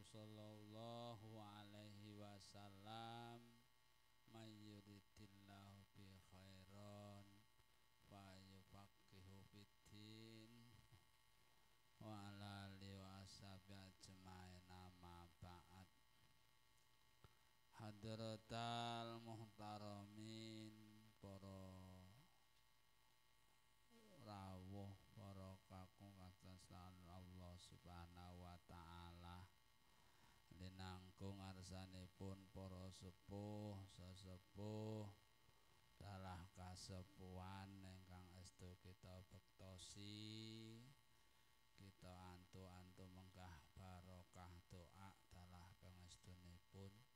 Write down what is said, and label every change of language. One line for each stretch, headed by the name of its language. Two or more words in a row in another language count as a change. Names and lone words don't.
Arabic: صلى الله عليه وسلم من يرد الله به خيرا يفقهه في الدين وعلى آله وأصحابه أجمعين أما بعد. حضرات المحترمين,
Javanese: para rawuh, para kakung kasasan
Arabic: الله سبحانه وتعالى,
Javanese: linangkung ngarsanipun para sepuh sesepuh dalah kasepuhan ingkang estu kita bektosi, kita antu-antu menggah barokah doa dalah pangestunipun